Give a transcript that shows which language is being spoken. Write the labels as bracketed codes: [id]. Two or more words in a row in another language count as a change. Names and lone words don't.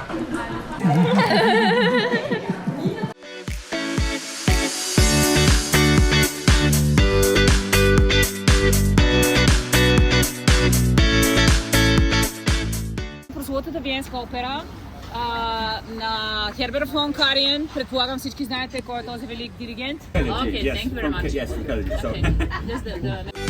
[bg] Прословутата Виенска опера на Херберт фон Кариен. Предполагам всички знаете кой е този велик диригент. [en] Okay, thank you very much. Yes, okay. Just the...